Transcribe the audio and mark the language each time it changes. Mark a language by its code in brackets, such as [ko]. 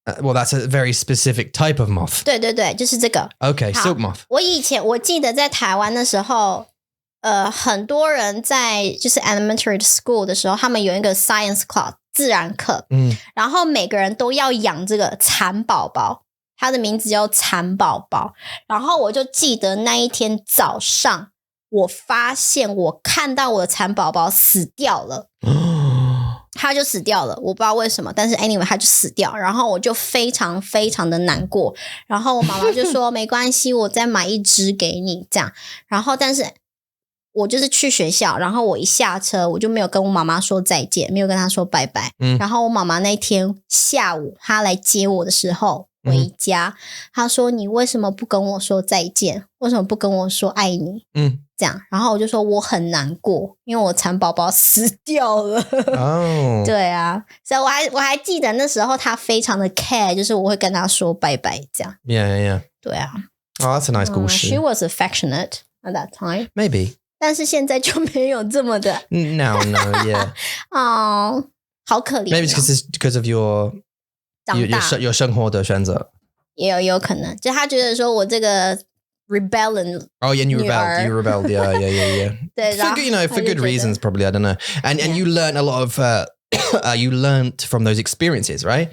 [en] Well, that's a very specific type of moth. [zh] 对，就是这个。 [en] Okay, silk moth. [zh] 我记得在台湾的时候。很多人在就是 [en] elementary school [zh] 的时候，他们有一个 [en] science class [zh] 自然课，然后每个人都要养这个蚕宝宝，它的名字叫蚕宝宝。然后我就记得那一天早上，我发现我看到我的蚕宝宝死掉了，它就死掉了，我不知道为什么，但是 [en] anyway [zh] 它就死掉，然后我就非常非常的难过，然后我妈妈就说没关系，我再买一只给你这样，然后但是。我就是去学校，然后我一下车，我就没有跟我妈妈说再见，没有跟她说拜拜。然后我妈妈那天下午她来接我的时候回家，她说你为什么不跟我说再见？为什么不跟我说爱你？这样，然后我就说我很难过，因为我蚕宝宝死掉了。对啊，所以我还记得那时候她非常的 [en] care， [zh] 就是我会跟她说拜拜这样。 [en] Yeah. [zh] 对啊。 [en] Oh, that's a nice [zh] 故事。 [en] She was affectionate at that time. Maybe. [zh] 但是现在就没有这么的 [en] No, yeah. [zh] 哦，好可怜。 [en] Maybe it's because of your [zh] 生活的选择。也有可能，就他觉得说我这个 [en] rebellion. Oh, yeah, you rebelled. Yeah. [zh] 对， [en] for good reasons, probably. I don't know. And you learn a lot of you learned from those experiences, right?